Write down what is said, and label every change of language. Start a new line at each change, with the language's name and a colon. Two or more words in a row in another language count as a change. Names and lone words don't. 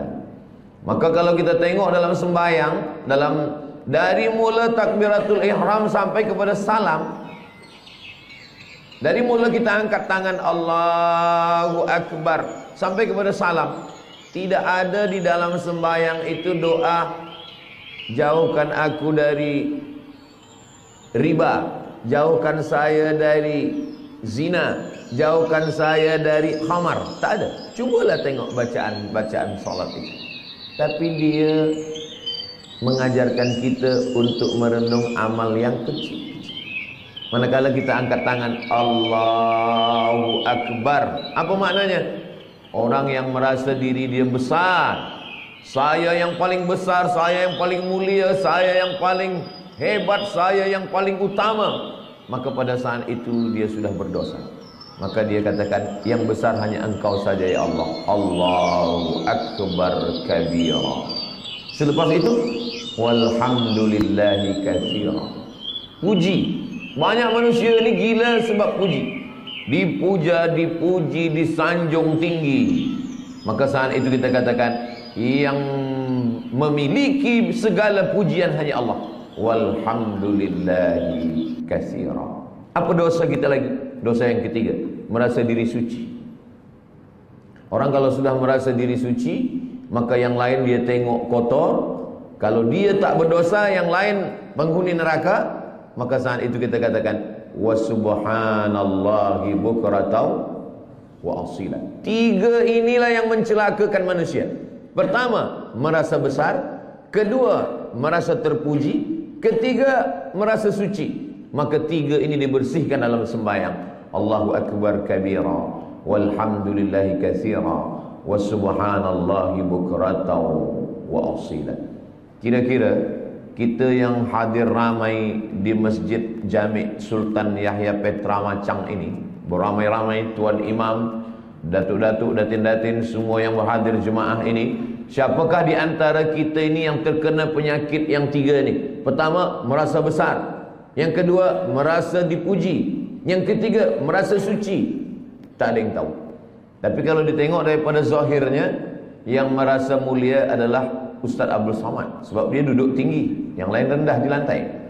Malay: Maka kalau kita tengok dalam sembahyang, dari mula
Arabic: تكبيرة الإحرام
Malay: sampai kepada salam, dari mula kita angkat tangan
Arabic: الله أكبر
Malay: sampai kepada salam, tidak ada di dalam sembahyang itu doa jauhkan aku dari riba, jauhkan saya dari zina, jauhkan saya dari khamar. Tak ada. Cubalah tengok bacaan salat itu. Tapi dia mengajarkan kita untuk merenung amal yang kecil. Manakala kita angkat tangan
Arabic: الله أكبر,
Malay: apa maknanya? Orang yang merasa diri dia besar, saya yang paling besar, saya yang paling mulia, saya yang paling hebat, saya yang paling utama, maka pada saat itu dia sudah berdosa. Maka dia katakan, yang besar hanya Engkau saja
Arabic: يا الله. الله أكبر كبيرا.
Malay: Selepas itu,
Arabic: والحمد لله كثيرا.
Malay: Puji. Banyak manusia ni gila sebab puji. Dipuja, dipuji, disanjung tinggi. Maka saat itu kita katakan, yang memiliki segala pujian hanya Allah.
Arabic: والحمد لله كثيرا.
Malay: Apa dosa kita lagi? Dosa yang ketiga, merasa diri suci. Orang kalau sudah merasa diri suci, maka yang lain dia tengok kotor. Kalau dia tak berdosa, yang lain penghuni neraka. Maka saat itu kita katakan,
Arabic: وسبحان الله بكرة وأصيلا.
Malay: Tiga inilah yang mencelakakan manusia. Pertama, merasa besar. Kedua, merasa terpuji. Ketiga, merasa suci. Maka tiga ini dibersihkan dalam sembahyang.
Arabic: الله أكبر كبيرا، والحمد لله كثيرا، وسبحان الله بكرة وأصيلا.
Malay: Kira-kira kita yang hadir ramai di Masjid Jami' Sultan Yahya Petra Macang ini, beramai-ramai tuan imam, datuk-datuk, datin-datin, semua yang berhadir jemaah ini, siapakah di antara kita ini yang terkena penyakit yang tiga ni? Pertama, merasa besar. Yang kedua, merasa dipuji. Yang ketiga, merasa suci. Tak ada yang tahu. Tapi kalau ditengok daripada zahirnya, yang merasa mulia adalah Ustaz Abdul Somad, sebab dia duduk tinggi, yang lain rendah di lantai.